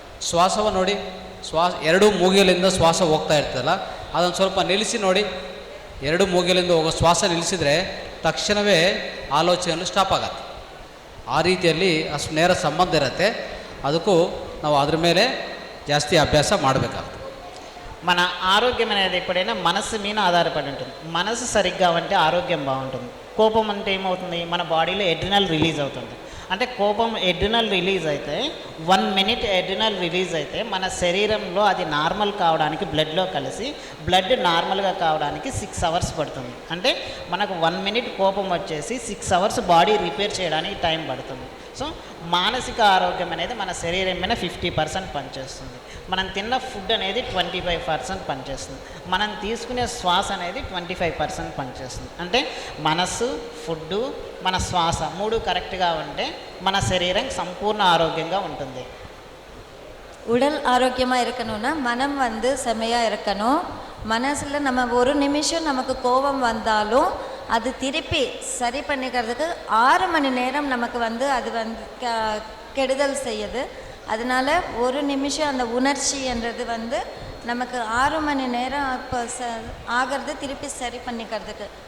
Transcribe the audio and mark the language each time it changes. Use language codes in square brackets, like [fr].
[kn] ಶ್ವಾಸವ ನೋಡಿ, 2 ಮೂಗಿಲಿಂದ ಶ್ವಾಸ ಹೋಗ್ತಾ ಇರ್ತದಲ್ಲ, ಅದನ್ನು ಸ್ವಲ್ಪ ನಿಲ್ಲಿಸಿ ನೋಡಿ. 2 ಮೂಗಿಲಿಂದ ಹೋಗೋ ಶ್ವಾಸ ನಿಲ್ಲಿಸಿದರೆ ತಕ್ಷಣವೇ ಆಲೋಚನೆಗಳು ಸ್ಟಾಪ್ ಆಗತ್ತೆ. ಆ ರೀತಿಯಲ್ಲಿ ಅಷ್ಟು ನೇರ ಸಂಬಂಧ ಇರುತ್ತೆ. ಅದಕ್ಕೂ ನಾವು ಅದ್ರ ಮೇಲೆ ಜಾಸ್ತಿ ಅಭ್ಯಾಸ ಮಾಡಬೇಕಾಗುತ್ತೆ. [te] మన ఆరోగ్యం అనేది ఎప్పుడైనా మనసు మీద ఆధారపడి ఉంటుంది. మనసు సరిగ్గా ఉంటే ఆరోగ్యం బాగుంటుంది. కోపం అంటే ఏమవుతుంది, మన బాడీలో ఎడ్రినల్ రిలీజ్ అవుతుంది. అంటే కోపం ఎడ్రినల్ రిలీజ్ అయితే 1 మినిట్ ఎడ్రినల్ రిలీజ్ అయితే మన శరీరంలో అది నార్మల్ కావడానికి బ్లడ్లో కలిసి బ్లడ్ నార్మల్గా కావడానికి 6 అవర్స్ పడుతుంది. అంటే మనకు 1 మినిట్ కోపం వచ్చేసి 6 అవర్స్ బాడీ రిపేర్ చేయడానికి టైం పడుతుంది. సో మానసిక ఆరోగ్యం అనేది మన శరీరం మీద 50% పనిచేస్తుంది. మనం తిన్న ఫుడ్ అనేది 25% పనిచేస్తుంది. మనం తీసుకునే శ్వాస అనేది 25% పనిచేస్తుంది. అంటే మనసు, ఫుడ్డు, మన శ్వాస 3 కరెక్ట్గా ఉంటే మన శరీరం సంపూర్ణ ఆరోగ్యంగా ఉంటుంది. [ta] உடல் ஆரோக்கியமாக இருக்கணும்னா மனம் வந்து செம்மையாக இருக்கணும். மனசில் நம்ம ஒரு நிமிஷம் நமக்கு கோபம் வந்தாலும் அது திருப்பி சரி பண்ணிக்கிறதுக்கு 6 மணி நேரம் நமக்கு வந்து அது வந்து கெடுதல் செய்யுது. அதனால் ஒரு நிமிஷம் அந்த உணர்ச்சின்றது வந்து நமக்கு 6 மணி நேரம் இப்போ ஆகிறது திருப்பி சரி பண்ணிக்கிறதுக்கு.